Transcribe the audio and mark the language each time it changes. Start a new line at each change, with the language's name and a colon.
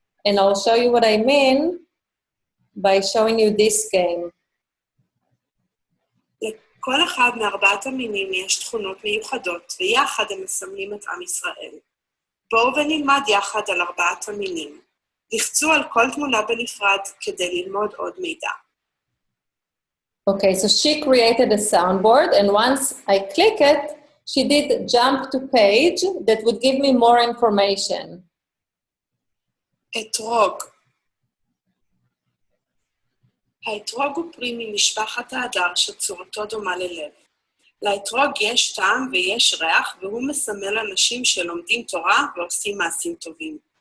English: And I'll show you what I mean by showing you this game.
Hebrew: לכל אחד מארבעת המינים יש תכונות מיוחדות, ויחד הם מסמלים את עם ישראל. בואו ונלמד יחד על ארבעת המינים. לחצו על כל תמונה בנפרד כדי ללמוד עוד מידע.
English: Okay, so she created a soundboard, and once I click it, she did jump to page that would give me more information.
Hebrew: אתרוג. האתרוג הוא פרי ממשפחת ההדר שצורתו דומה ללב. לאתרוג יש טעם ויש ריח, והוא מסמל אנשים שלומדים תורה ועושים מעשים טובים.